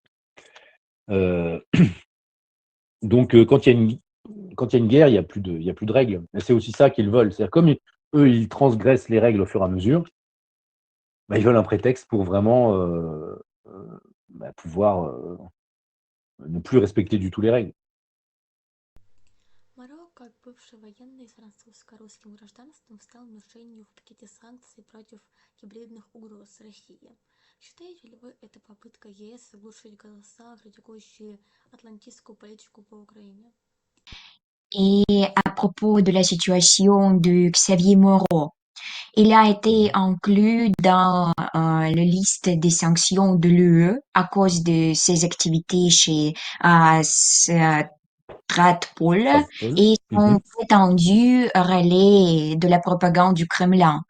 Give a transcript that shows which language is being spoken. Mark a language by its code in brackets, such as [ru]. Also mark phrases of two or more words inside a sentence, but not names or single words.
[fr] Donc, quand il y a une guerre, il n'y a plus de règles. Et c'est aussi ça qu'ils veulent. C'est-à-dire, comme eux, ils transgressent les règles au fur et à mesure, ils veulent un prétexte pour vraiment pouvoir ne plus respecter du tout les règles. [ru] Марокко, как бывший военный с французско-русским гражданством, стал мишенью в пакете санкций против гибридных угроз России. Считаете ли вы это попыткой ЕС заглушить голоса, критикующие атлантистскую политику по Украине? [fr] Et à propos de la situation de Xavier Moreau, il a été inclus dans la liste des sanctions de l'UE à cause de ses activités chez Stratpol et son prétendu relais de la propagande du Kremlin.